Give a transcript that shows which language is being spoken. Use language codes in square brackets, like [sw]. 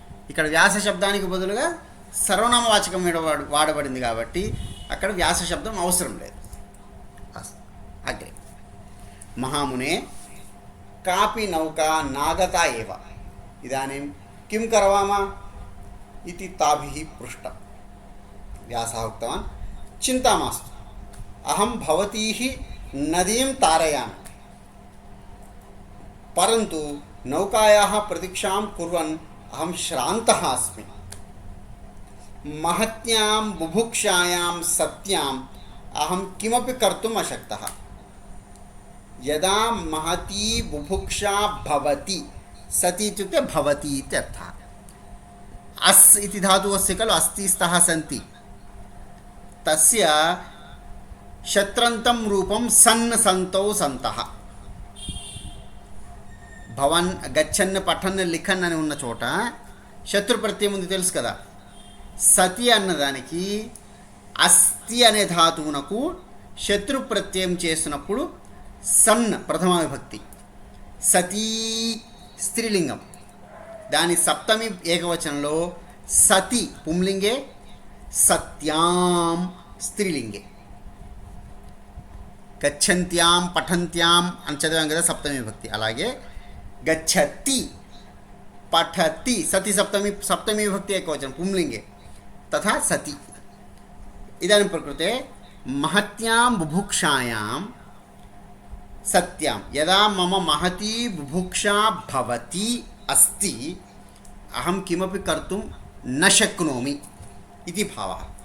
[te] ఇక్కడ వ్యాస శబ్దానికి బదులుగా సర్వనామవాచకం వాడబడింది కాబట్టి అక్కడ వ్యాస శబ్దం అవసరం లేదు। [sa] అగ్రే మహామునే కాపి నౌకా నాగతా ఏవ ఇదానీం కిం కరవామా इति ताभिः पृष्टं। व्यासः उक्तवान् चिन्ता मास्तु, अहं भवतीः नदीं तारयामि, परन्तु नौकायाः प्रतीक्षां कुर्वन् अहं श्रान्तः अस्मि। महत्यां बुभुक्षायां सत्याम् अहं किमपि कर्तुम् अशक्तः। यदा महती बुभुक्षा भवति, सति इत्युक्ते भवति इत्यर्थः। अस् इति धातुः अस्ति खलु, अस्ति स्तः सन्ति, तस्य शत्रन्तं रूपं सन् सन्तौ सन्तः। भवन् गच्छन् पठन् लिखन् [te] అని ఉన్న చోట శత్రు ప్రత్యయం ఉంది తెలుసు కదా। సతి అన్నదానికి అస్తి అనే ధాతువునకు శత్రు ప్రత్యయం చేసినప్పుడు సన్ ప్రథమ విభక్తి, సతీ స్త్రీలింగం, దాని సప్తమి ఏకవచనంలో సతి పుంలింగే, సత్యాం స్త్రీలింగే। గచ్చంత్యాం పఠంత్యాం అని చదివాం కదా సప్తమి విభక్తి, అలాగే గచ్చతి పఠతి సతి సప్తమి విభక్తి ఏకవచనం పుంలింగే, తథా సతి। [sa] ఇదాनीं प्रकृते महत्यां बुभुक्षायां सत्यां यदा मम महती बुभुक्षा भवति अस्ति अहं किमपि कर्तुं न शक्नोमि इति भावः।